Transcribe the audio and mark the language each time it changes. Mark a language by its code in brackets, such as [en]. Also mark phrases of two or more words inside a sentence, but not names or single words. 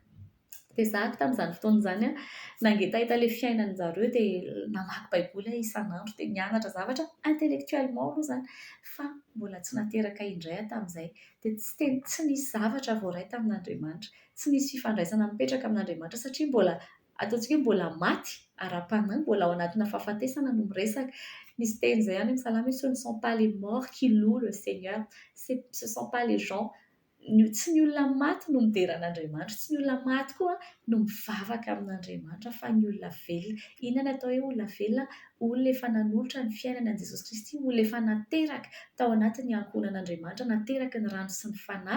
[mg] Dia zahako tamin'izany fotoana izany nangeta ilay fiainan'zareo dia namaky baiboly isan'andro dia nianatra zavatra intellectuellement aloha izany. Fa mbola tsy nateraka indray tamin'izay. Dia tsy nisy zavatra voaray tamin'Andriamanitra. Tsy nisy fifandraisana mipetraka amin'Andriamanitra satria mbola ataontsika hoe mbola maty ara-panahy, mbola ao anatina fahafatesana no miresaka. Misy teny izay any amin'ny salamy hoe [fr] ce ne sont pas les morts qui louent le Seigneur, ce sont pas les gens, [mg] tsy ny olona maty no mideran'Andriamanitra, tsy ny olona maty koa no mivavaka amin'Andriamanitra, fa ny olona velona. Inona atao hoe olona velona? Olona efa nanolotra ny fiainana an'i Jesosy Kristy, olona efa nateraka tao anatin'ny ankohonan'Andriamanitra, nateraka ny rano sy ny fanahy.